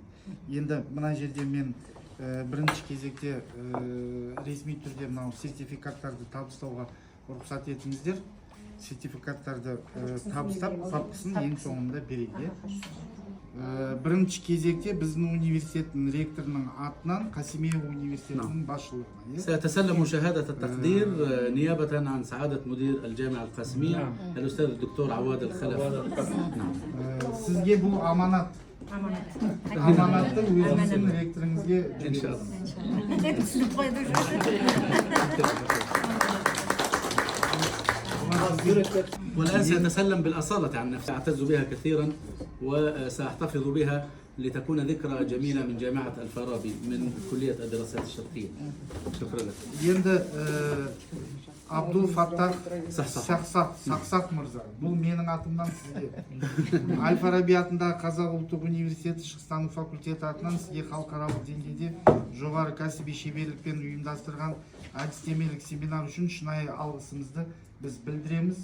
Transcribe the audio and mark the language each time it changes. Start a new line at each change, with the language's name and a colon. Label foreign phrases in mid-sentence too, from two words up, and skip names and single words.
Kazakh: Енді мына жерде мен бірінші кезекте ресми түрде мынау сертификаттарды табыстауға рұқсат етіңіздер. Сертификаттарды табыстап, папкасын ең соңында берейік. Бірінші кезекте біздің университеттің ректорының атынан Қасимия университетінің басшылығына.
Arabic: سيتسلم شهادة التقدير نيابة عن سعادة مدير الجامعة القاسمية الأستاذ الدكتور عواد الخلف.
Kazakh: Sizге бұл аманат. Аманатты өзіңіздің ректорыңызге
Arabic: إنشاء والآن سيتسلم بالأصالة عن نفسه، أعتز بها كثيرا وسأحتفظ بها لتكون ذكرى جميلة من جامعة الفارابي من كلية الدراسات الشرقية. شكرا لك.
Kazakh: Енді Абдул Фаттах Сақсақ мырза, бұл менің атымнан сізге. Әл-Фараби атындағы Қазақ ұлттық университеті шығыстану факультеті атынан сізге халықаралық деңгейде жоғары кәсіби шеберлікпен ұйымдастырған әдістемелік семинар үшін шынайы алғысымызды біз білдіреміз.